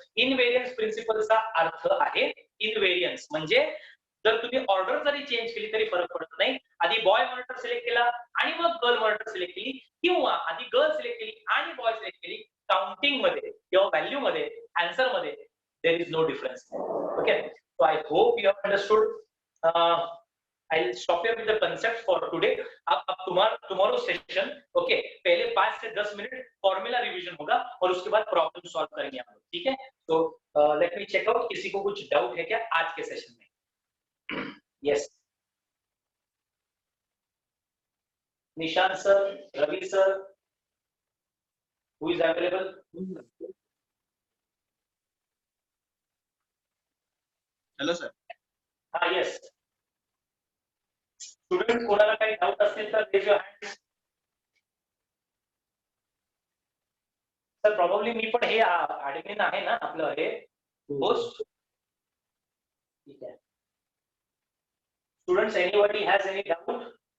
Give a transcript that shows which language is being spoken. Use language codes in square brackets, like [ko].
[mr] इनव्हेरियन्स प्रिन्सिपलचा अर्थ आहे इनव्हेरियन्स म्हणजे जर तुम्ही ऑर्डर जरी चेंज केली तरी फरक पडत नाही. आधी बॉय मॉनिटर सिलेक्ट केला आणि मग गर्ल मॉनिटर सिलेक्ट केली, किंवा आधी गर्ल सिलेक्ट केली आणि बॉय सिलेक्ट केली, काउंटिंग मध्ये किंवा व्हॅल्यू मध्ये, आन्सर मध्ये [en] There is no difference. Okay, so I hope you have understood. I'll stop here with the concept for today. [hi] अब tomorrow session, okay, पहले 5 से 10 मिनट फॉर्मूला रिवीजन होगा और उसके बाद प्रॉब्लम सॉल्व करेंगे हम लोग. ठीक है, तो [en] let me check out, [hi] किसी को कुछ डाउट है क्या आज के सेशन में? [en] Yes, Nishant sir, Ravi sir, who is available? Hello sir. हाँ, yes. [mr] स्टुडंट कोणाला काही डाउट असतील तर [en] Raise your hand. [mr] Sir probably मी पण हे ऍडमिन आहे ना आपलं हे होस्ट. ठीक आहे. [en] Students, anybody has any doubt?